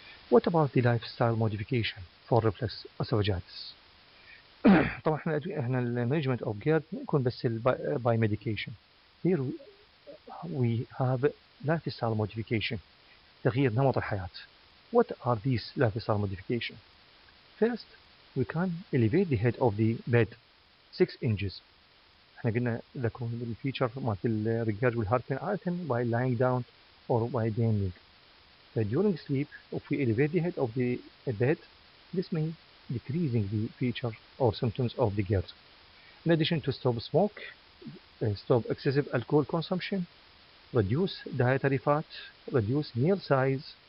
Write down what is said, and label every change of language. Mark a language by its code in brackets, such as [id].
[en] What about the lifestyle modification for reflux esophagitis؟ [ar] طبعا احنا المانجمنت اوف جيرد يكون بس باي ميديكيشن. [en] Here we have lifestyle modification، [ar] تغيير نمط الحياة. [en] What are these lifestyle modification؟ First, we can elevate the head of the bed 6 inches. [ar] احنا قلنا ذكروا الفيتشر مالت الرجاج والهارتن عادة by lying down or by bending. [en] During sleep, if we elevate the head of the bed, this may decreasing the feature or symptoms of the GERD. In addition to stop smoke, stop excessive alcohol consumption, reduce dietary fat, reduce meal size,